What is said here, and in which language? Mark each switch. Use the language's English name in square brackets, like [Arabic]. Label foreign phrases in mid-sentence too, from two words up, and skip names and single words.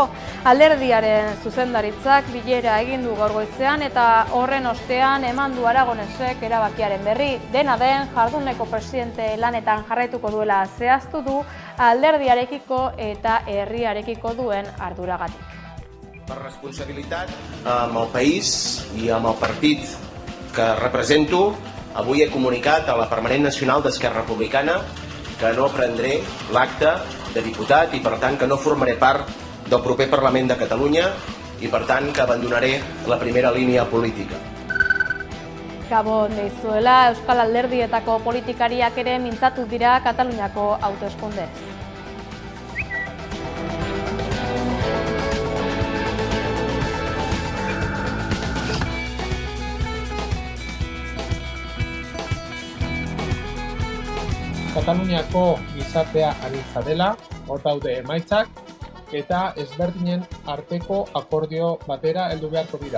[Basque] Alderdiaren zuzendaritzak bilera egin du gaur goizean eta horren ostean eman du Aragonesek erabakiaren berri. Dena den, jarduneko presidente lanetan jarraituko duela zehaztu du alderdiarekiko eta herriarekiko duen arduragatik. [Catalan] Per responsabilitat amb el país i amb el partit que represento, avui he comunicat a la Permanent Nacional d'Esquerra Republicana que no prendré l'acte de diputat i per tant que no formaré part del proper Parlament de Catalunya i per tant que abandonaré la primera línia política. [Basque] Gabon deizuela, Euskal Alderdietako politikariak ere mintzatu dira Kataluniako hauteskundez. Kataluniako gizartea anitza dela, hor daude emaitzak, eta ezberdinen arteko akordio batera heldu beharko dira.